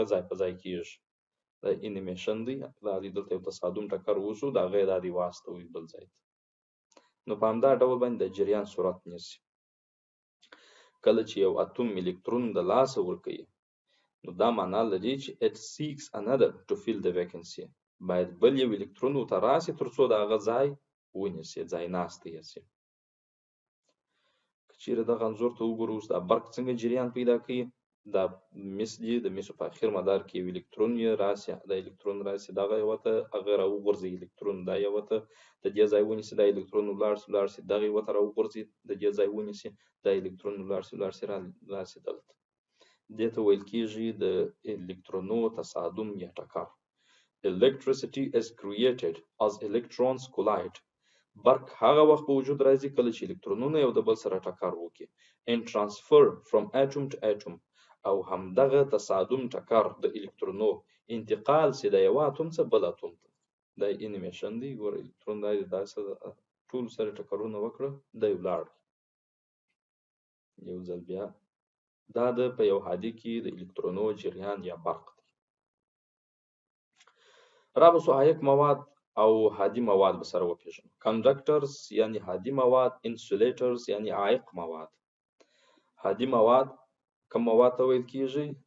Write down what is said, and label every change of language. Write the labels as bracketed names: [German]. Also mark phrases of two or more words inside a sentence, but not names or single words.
[Pashto] ځای په ځای کېږي د انیمیشن دی دا دلته یو تصادم ټکر وشو دغه د دې واسطوي بل ځای نو په همدا ډول باندې د جریان سرعت نیسي کله چې یو اتوم الکترون د لاسه ورکوي نو دا معنا لري چې [English] it seeks another to fill the vacancy [Pashto] باید بل یو الکترون ورته راسي تر څو دغه ځای ونیسي ځای ناستی یې شي چیرې دغه انځور ته وګورو اوس دا برق څنګه جریان پیدا کوي دا مس دی د مسو په اخر مدار کې یو الکترون یې راسي د الکترون راسي دغه یو ته هغه راوغورځي الکترون دا یو ته د دې ځای ونیسي د الکترون ولار سي دغه یو ته راوغورځي د دې ځای ونیسي د الکترون ولار سي راسي دلته دې ته ویل کېږي د الکترونو تصادم یا ټکر [English] electricity is created as electrons collide [Pashto] برق هغه وخت په وجود راځي کله چې الکترونونه یو د بل سره ټکر وکړي [English] and transfer from atom to atom [Pashto] او همدغه تصادم ټکر د الکترونو انتقال سي د یو اتوم څخه بل اتوم ته د انیمیشن دی ګور الکترون د داسه ټول سره ټکرونه وکړه د ولاړ یو ځل بیا دا د په یو هادي کې د الکترونو جریان یا برق دی رابطه عایق مواد او هادي مواد به سره وپیژنو کنډکټرز یعنی هادي مواد انسولیټرز یعنی عایق مواد هادي مواد کوم مواد ته ویل کېږي